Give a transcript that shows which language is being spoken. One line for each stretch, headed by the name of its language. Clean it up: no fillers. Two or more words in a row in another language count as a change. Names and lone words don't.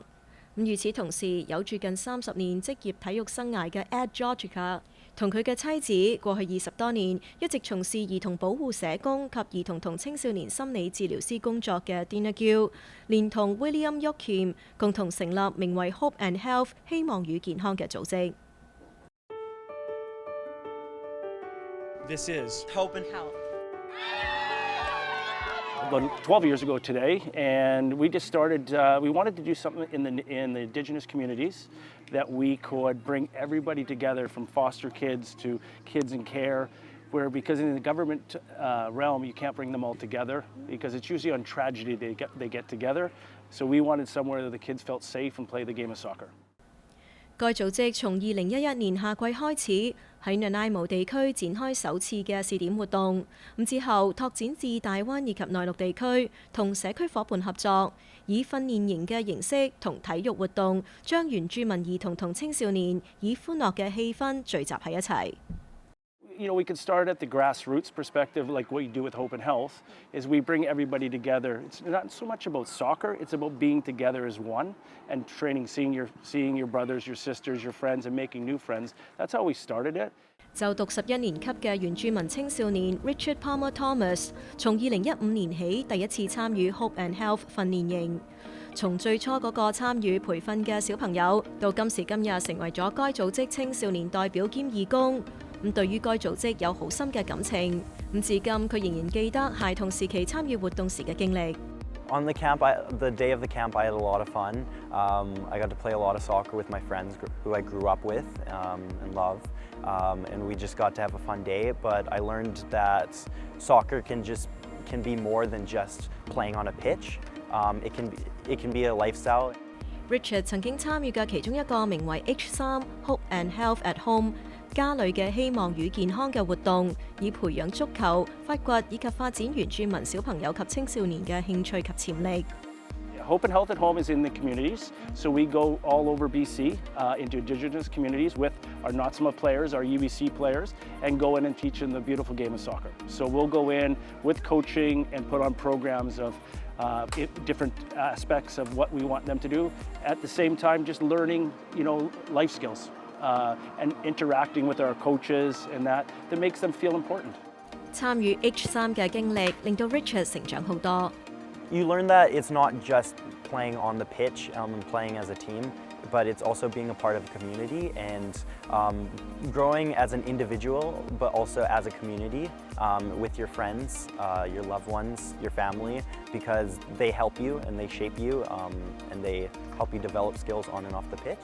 Cantonese: 與此同時，有住近30年職業體育生涯嘅 Ed Georgica 同佢嘅妻子過去20多年一直從事兒童保護社工及兒童同青少年心理治療師工作嘅 Dina Gill， 連同 William Yoakim 共同成立名為 Hope and Health 希望與健康嘅組織。
English: This is Hope and Health. About 12 years ago today, and we just started, we wanted to do something in the Indigenous communities that we could bring everybody together, from foster kids to kids in care, where because in the government realm you can't bring them all together because it's usually on tragedy they get together. So we wanted somewhere that the kids felt safe and play the game of soccer.
Cantonese: 該組織從2011年夏季開始喺Nanaimo地區展開首次嘅試點活動，之後拓展至大灣以及內陸地區，同社區夥伴合作，以訓練營嘅形式同體育活動，將原住民兒童同青少年以歡樂嘅氣氛聚集喺一齊。
English: We could start at the grassroots perspective, like what you do with Hope and Health, is we bring everybody together. It's not so much about soccer, it's about being together as one and training, seeing your brothers, your sisters, your friends, and making new friends. That's how we started it.
Cantonese: 就讀11年級嘅原住民青少年 Richard Palmer Thomas， 從2015年起第一次參與 Hope and Health 訓練營。從最初嗰個參與培訓嘅小朋友，到今時今日成為咗該組織青少年代表兼義工。對於該組織有好深嘅感情， 咁至今佢仍然記得孩童時期參與活動時嘅經歷。
English: On the camp, the day of the camp, I had a lot of fun. I got to play a lot of soccer with my friends who I grew up with and love, and we just got to have a fun day. But I learned that soccer can be more than just playing on a pitch. It can be a lifestyle.
Cantonese: Richard 曾經參與嘅其中一個名為 H3 Hope and Health at Home 家裏嘅希望與健康嘅活動，以培養足球、發掘以及發展原住民小朋友及青少年嘅興趣及潛力。
English: Hope and Health at Home is in the communities, so we go all over BC into Indigenous communities with our NOTSMA players, our UBC players, and go in and teach them the beautiful game of soccer. So we'll go in with coaching and put on programs of different aspects of what we want them to do. At the same time, just learning, life skills and interacting with our coaches and that makes them feel important.
Cantonese: 參與 H3 嘅經歷令到 Richard 成長好多。
English: You learn that it's not just playing on the pitch and playing as a team, but it's also being a part of a community and growing as an individual, but also as a community with your friends, your loved ones, your family, because they help you and they shape you and they help you develop skills on and off the pitch.